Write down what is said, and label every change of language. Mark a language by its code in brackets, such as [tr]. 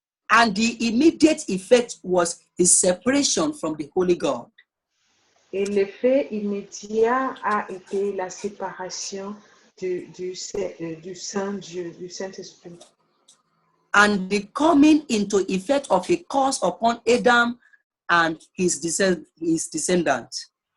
[en] And the immediate effect was his separation from the Holy God. [fr] Et l'effet immédiat a été la séparation du Saint-Dieu, du Saint-Esprit. [en] And the coming into effect of a curse upon Adam and his descendants.